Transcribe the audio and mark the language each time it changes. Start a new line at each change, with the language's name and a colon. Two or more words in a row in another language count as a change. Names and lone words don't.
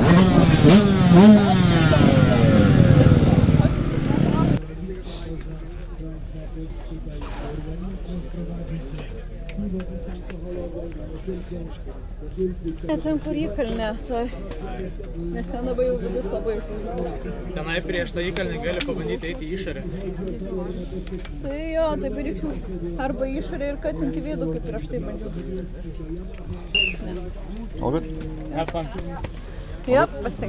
Lithuanian: Ten kur įkalnė, nes ten labai jau vidus labai išlaikė. Tenai prieš tą įkalnį gali pabandyti eiti į išorę. Tai jo, taip ir reiks arba į išorę ir katinti vidų, kaip prieš tai bandžiau.
English: All good? Have fun.
Lithuanian: Jo, pasitink.